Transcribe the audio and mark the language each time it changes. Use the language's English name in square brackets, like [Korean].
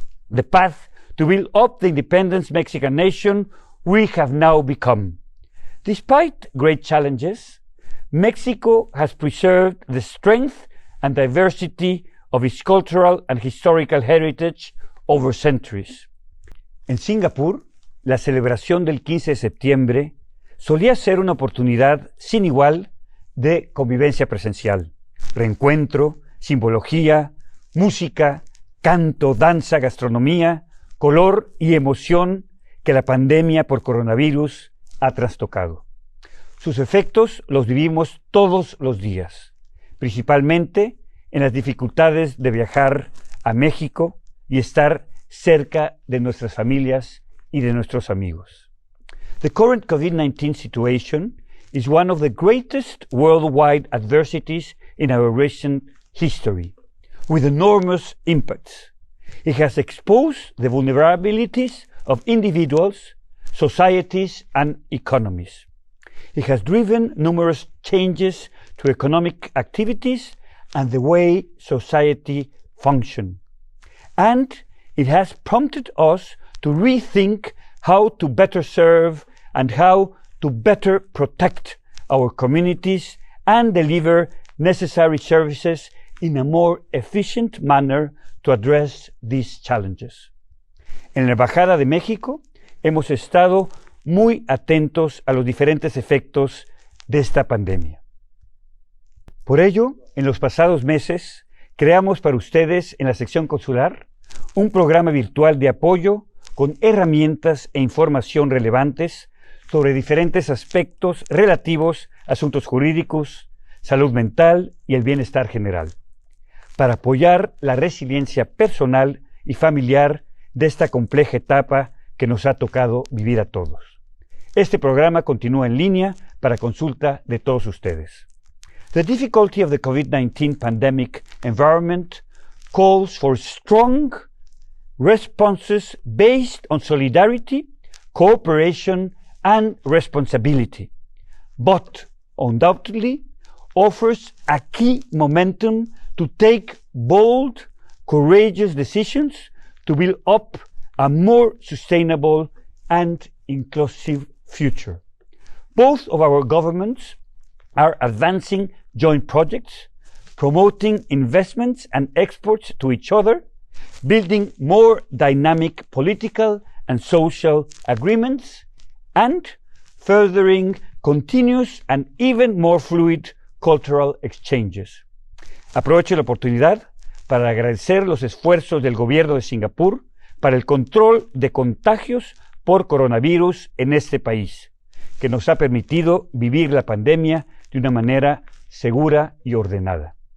[English] The path to build up the independent Mexican nation we have now become. Despite great challenges, Mexico has preserved the strength and diversity of its cultural and historical heritage over centuries. [Spanish] En Singapur, la celebración del 15 de septiembre solía ser una oportunidad sin igual de convivencia presencial, reencuentro, simbología, música, canto, danza, gastronomía, color y emoción que la pandemia por coronavirus ha trastocado. Sus efectos los vivimos todos los días, principalmente en las dificultades de viajar a México y estar cerca de nuestras familias y de nuestros amigos. [English] The current COVID-19 situation is one of the greatest worldwide adversities in our recent history, with enormous impacts. It has exposed the vulnerabilities of individuals, societies, and economies. It has driven numerous changes to economic activities and the way society functions. And it has prompted us to rethink how to better serve and how to better protect our communities and deliver necessary services in a more efficient manner to address these challenges. [Spanish] En la Embajada de México hemos estado muy atentos a los diferentes efectos de esta pandemia. Por ello, en los pasados meses, creamos para ustedes en la sección consular un programa virtual de apoyo con herramientas e información relevantes sobre diferentes aspectos relativos a asuntos jurídicos, salud mental y el bienestar general, para apoyar la resiliencia personal y familiar de esta compleja etapa que nos ha tocado vivir a todos. Este programa continúa en línea para consulta de todos ustedes. [English] The difficulty of the COVID-19 pandemic environment calls for strong responses based on solidarity, cooperation, and responsibility, but undoubtedly offers a key momentum to take bold, courageous decisions to build up a more sustainable and inclusive future. Both of our governments are advancing joint projects, promoting investments and exports to each other, building more dynamic political and social agreements, and furthering continuous and even more fluid cultural exchanges. [Spanish] Aprovecho la oportunidad para agradecer los esfuerzos del gobierno de Singapur para el control de contagios por coronavirus en este país, que nos ha permitido vivir la pandemia de una manera segura y ordenada.